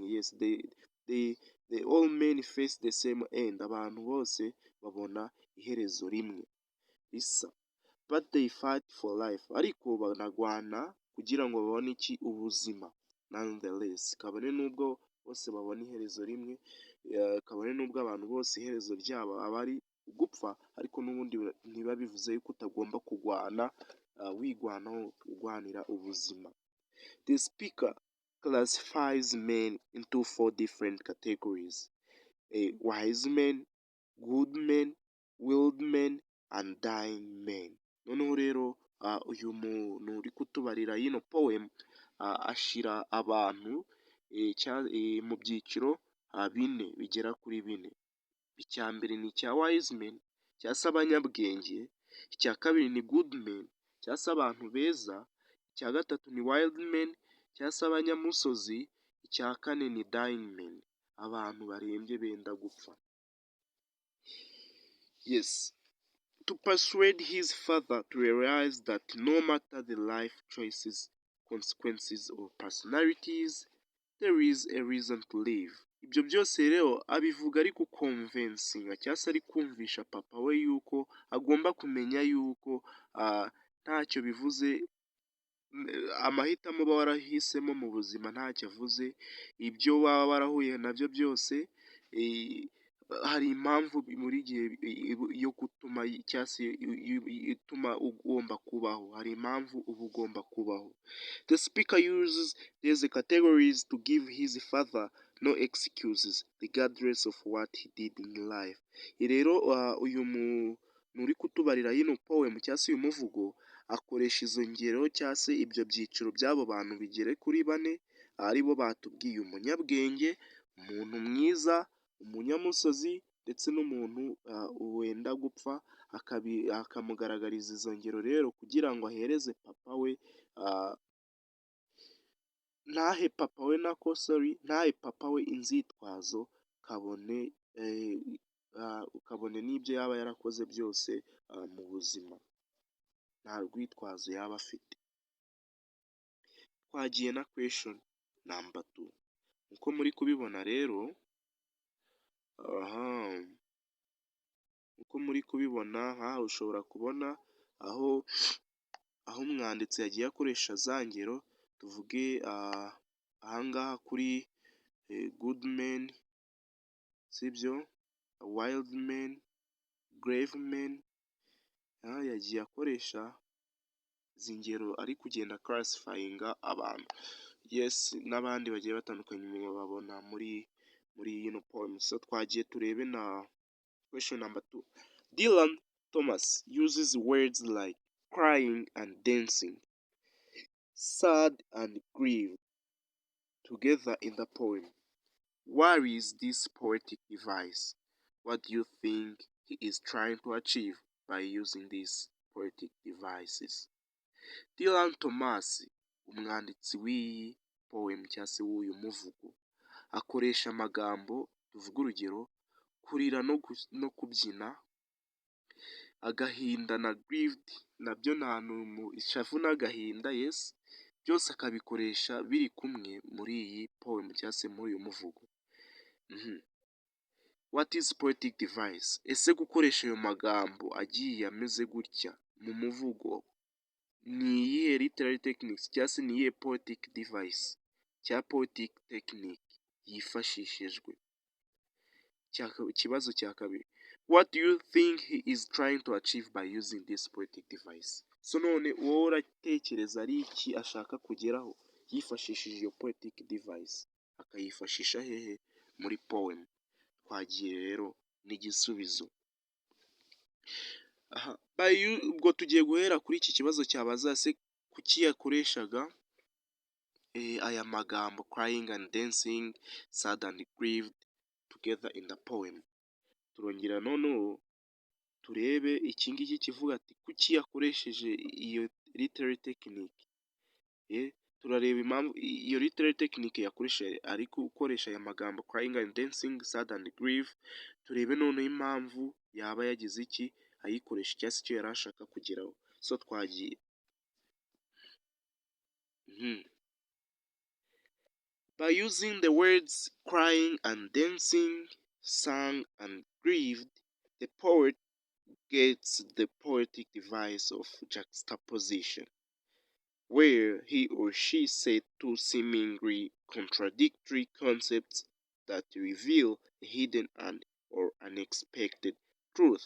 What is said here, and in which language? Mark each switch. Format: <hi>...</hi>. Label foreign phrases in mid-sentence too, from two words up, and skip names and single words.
<en>Yes, they all men face the same end.</en> <rw>Abantu bose babona iherezo rimwe risa,</rw> <en>but they fight for life.</en> <rw>Ariko banagwana kugira ngo babone iki? Ubuzima. Nonetheless, kabone nubwo bose babona iherezo rimwe, kabone nubwo abantu bose iherezo ryabo aba ari gupfa, ariko n'ubundi ntiba bivuze yuko utagomba kugwana, wigwanaho urwanira ubuzima.</rw> <en>The speaker classifies men into 4 different categories: wise men, good men, willed men, and dying men.</en> <rw>Noneho rero uyu muntu uri kutubarira yino poem ashira abantu mu byiciro bine, bigera kuri bine. Icya mbere ni icya</rw> <en>wise men,</en> <rw>cyangwa se abanyabwenge. Icya kabiri ni</rw> <en>good men,</en> <rw>cyangwa se abantu beza. Icya gatatu ni</rw> <en>wild men,</en> <rw>cyangwa se abanyamusozi. Icya kane ni</rw> <en>dying men,</en> <rw>abantu barembye benda gupfa.</rw> <en>Yes, to persuade his father to realize that no matter the life choices, consequences, or personalities, there is a reason to live.</en> <rw>Ibyo byose rero abivuga ari kukonvensinga cyangwa se ari kumvisha papa we yuko agomba kumenya yuko ntacyo bivuze, amahitamo uba warahisemo mu buzima ntacyo avuze. Ibyo waba warahuye nabyo byose hari impamvu muri gihe yo gutuma cyangwa se ituma ugomba kubaho. Hari impamvu uba ugomba kubaho.</rw> <en>The speaker uses these categories to give his father no excuses regardless of what he did in life.</en> <rw>Rero uyu muntu uri kutubarira yino poem cyangwa se uyu muvugo akoresha izo ngero cyangwa se ibyo byiciro by'abo bantu bigere kuri bane, aribo batubwiye: umunyabwenge, umuntu mwiza, umunyamusozi, ndetse n'umuntu wenda gupfa. Akamugaragariza izo ngero rero kugira ngo ahereze papa we, ntahe papa we inzitwazo, kabone n'ibyo yaba yarakoze byose mu buzima, nta rwitwazo yaba afite. Twagiye na</rw> <en>question number 2.</en> <rw>Uko muri kubibona rero, uko muri kubibona nk'aha ushobora kubona aho umwanditsi yagiye akoresha za ngero. Tuvuge ahangaha kuri</rw> <en>good men,</en> <rw>sibyo,</rw> <en>wild men, grave men,</en> <rw>yagiye akoresha izi ngero ari kugenda classifyinga abantu. Yes, n'abandi bagiye batandukanye babona muri yino poem. So twagiye turebe na</rw> <en>question number 2. Dylan Thomas uses words like crying and dancing, sad and grieved together in the poem. What is this poetic device? What do you think he is trying to achieve by using these poetic devices?</en> <rw>Dylan Thomas, umwanditsi w'iyi poem cyangwa se w'uyu muvugo, akoresha amagambo. Tuvuge urugero: kurira no kubyina, agahinda na grieved, nabyo ni ahantu mu ishavu n'agahinda. Yes, byose akabikoresha biri kumwe muri iyi poem cyangwa se muri uyu muvugo.</rw> <en>What is poetic device?</en> <rw>Ese gukoresha ayo magambo agiye ameze gutya mu muvugo ni iyihe</rw> <en>literary techniques</en> <rw>cyangwa se ni iyihe</rw> <en>poetic device</en> <rw>cyangwa</rw> <en>poetic technique</en> <rw>yifashishijwe? Ikibazo cya kabiri:</rw> <en>what do you think he is trying to achieve by using this poetic device?</en> <rw>So none wowe uratekereza ari iki ashaka kugeraho yifashishije iyo</rw> <en>poetic device?</en> <rw>Akayifashisha hehe muri poem? Twagiye rero n'igisubizo. Ubwo tugiye guhera kuri iki kibazo cyabaza se kuki yakoreshaga aya magambo</rw> <en>crying and dancing, sad and grieved together in the poem.</en> <rw>Turongera noneho turebe iki ngiki kivuga ati kuki yakoresheje iyo</rw> <en>literary technique.</en> <rw>Turareba impamvu iyo</rw> <en>literary technique</en> <rw>yakoresheje ari gukoresha aya magambo</rw> <en>crying and dancing, sad and grieved.</en> <rw>Turebe noneho impamvu yaba yagize iki ayikoresha cyangwa se icyo yari ashaka kugeraho. So twagiye.</rw> <en>By using the words crying and dancing, sang and grieved, the poet gets the poetic device of juxtaposition, where he or she said two seemingly contradictory concepts that reveal a hidden and or unexpected truth.</en>